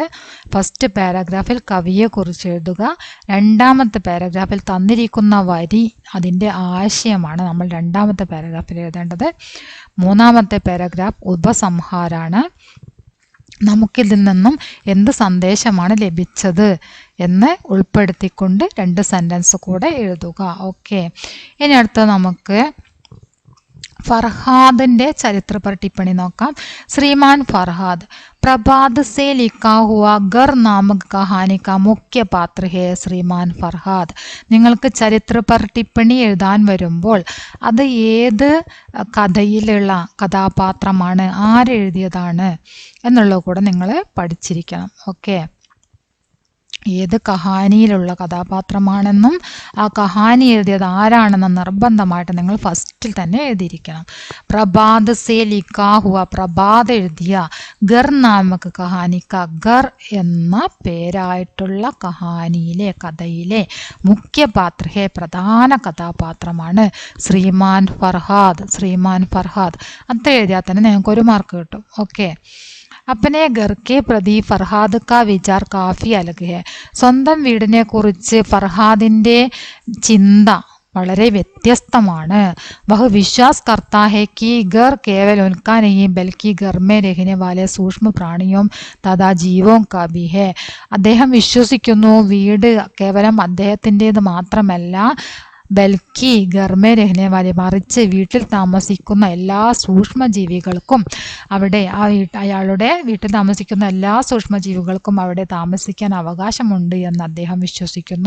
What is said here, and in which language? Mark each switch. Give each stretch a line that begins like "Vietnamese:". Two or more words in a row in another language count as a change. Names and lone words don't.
Malayalam: ഫസ്റ്റ് പാരഗ്രാഫിൽ കവിയെക്കുറിച്ച് എഴുതുക. രണ്ടാമത്തെ പാരഗ്രാഫിൽ തന്നിരിക്കുന്ന വരി അതിൻ്റെ ആശയമാണ് നമ്മൾ രണ്ടാമത്തെ പാരഗ്രാഫിൽ എഴുതേണ്ടത്. മൂന്നാമത്തെ പാരഗ്രാഫ് ഉപസംഹാരാണ്. നമുക്കിതിൽ നിന്നും എന്ത് സന്ദേശമാണ് ലഭിച്ചത് എന്ന് ഉൾപ്പെടുത്തിക്കൊണ്ട് 2 സെൻറ്റൻസ് കൂടെ എഴുതുക. ഓക്കെ, ഇനി അടുത്ത നമുക്ക്
Hindi: फरहाद चरित्र पर टिप्पणी
Malayalam: नोക്കാം.
Hindi: श्रीमान फरहाद प्रभात से लिखा हुआ घर नामक कहानी का मुख्य पात्र है श्रीमान फरहाद.
Malayalam: നിങ്ങൾക്ക്
Hindi: चरित्र पर टिप्पणी
Malayalam: എഴുതാൻ വരുമ്പോൾ അത് ഏത് കഥയിലുള്ള കഥാപാത്രമാണ്, ആരെഴുതിയതാണ് എന്നുള്ളത് കൂടെ നിങ്ങൾ പഠിച്ചിരിക്കണം. ഓക്കെ, ഏത് കഹാനിയിലുള്ള കഥാപാത്രമാണെന്നും ആ കഹാനി എഴുതിയത് ആരാണെന്നും നിർബന്ധമായിട്ട് നിങ്ങൾ ഫസ്റ്റിൽ തന്നെ എഴുതിയിരിക്കണം.
Hindi: प्रभात से लिखा हुआ,
Malayalam: പ്രഭാത് എഴുതിയ,
Hindi: घर नामक कहानी,
Malayalam: ഗർ എന്ന പേരായിട്ടുള്ള കഹാനിയിലെ കഥയിലെ
Hindi: मुख्य पात्र है,
Malayalam: പ്രധാന കഥാപാത്രമാണ് ശ്രീമാൻ ഫർഹാദ്. ശ്രീമാൻ ഫർഹാദ് അത്ര എഴുതിയാൽ തന്നെ നിങ്ങൾക്ക് 1 മാർക്ക് കിട്ടും. ഓക്കെ,
Hindi: अपने घर के प्रति फरहाद का विचार काफ़ी अलग है.
Malayalam: സ്വന്തം വീടിനെ കുറിച്ച് ഫർഹാദിൻ്റെ ചിന്ത വളരെ വ്യത്യസ്തമാണ്.
Hindi: वह विश्वास करता है कि घर केवल उनका नहीं बल्कि घर में रहने वाले सूक्ष्म प्राणियों तथा जीवों का भी है.
Malayalam: അദ്ദേഹം വിശ്വസിക്കുന്നു വീട് കേവലം അദ്ദേഹത്തിൻ്റേത് മാത്രമല്ല,
Hindi: बल्कि घर में रहने वाले,
Malayalam: മറിച്ച് വീട്ടിൽ താമസിക്കുന്ന എല്ലാ സൂക്ഷ്മജീവികൾക്കും അവിടെ അയാളുടെ വീട്ടിൽ താമസിക്കുന്ന എല്ലാ സൂക്ഷ്മജീവികൾക്കും അവിടെ താമസിക്കാൻ അവകാശമുണ്ട് എന്ന് അദ്ദേഹം വിശ്വസിക്കുന്നു.